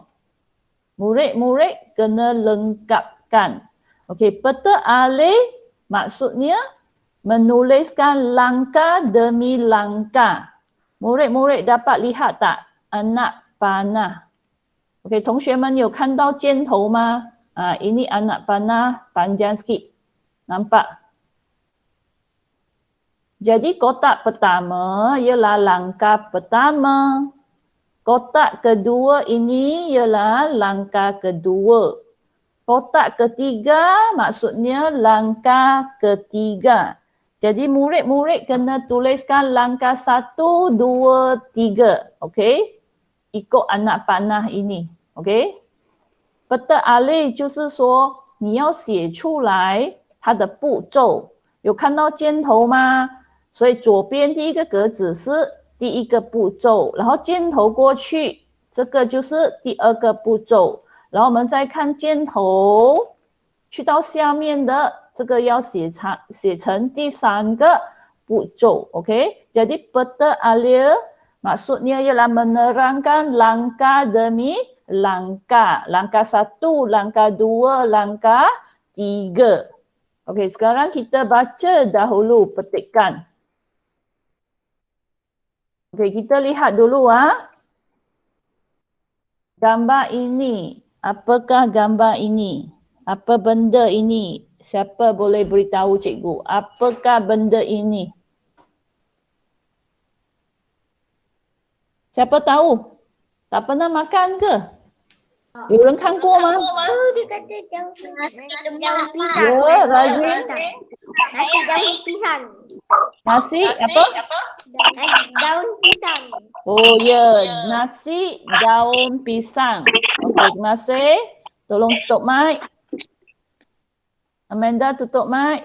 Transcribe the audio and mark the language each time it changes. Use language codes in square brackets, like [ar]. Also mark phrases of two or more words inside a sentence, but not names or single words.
[ms] Murid-murid kena lengkapkan. Okey, peta alif maksudnya menuliskan langkah demi langkah. Murid-murid dapat lihat tak anak panah? Okey, [zh] 同学们有看到箭头吗？ [ms] ini anak panah panjang sikit. Nampak? Jadi kotak pertama ialah langkah pertama. Kotak kedua ini ialah langkah kedua. Kotak ketiga maksudnya langkah ketiga. Jadi murid-murid kena tuliskan langkah 1, 2, 3. Okey? Ikut anak panah ini. Okey? Peta alif [zh] 就是说你要写出来它的步骤。有看到箭头吗？所以左边第一个格子是第一个步骤，然后箭头过去，这个就是第二个步骤。然后我们再看箭头去到下面的这个要写成第三个步骤。 [ms] OK, jadi peta alif maksudnya ialah menerangkan langkah demi langkah. Langkah 1, langkah 2, langkah 3. Okey, sekarang kita baca dahulu petikan. Okey, kita lihat dulu gambar ini. Apakah gambar ini? Apa benda ini? Siapa boleh beritahu cikgu? Apakah benda ini? Siapa tahu? Tak pernah makan ke? [zh] 有人看过吗？ [ms] Dia kata daun pisang. Ya, Razin. Nasi daun pisang. Nasi apa? Daun pisang. Oh ya, nasi daun pisang. Okey, terima kasih. Tolong tutup mic. Amanda tutup mic.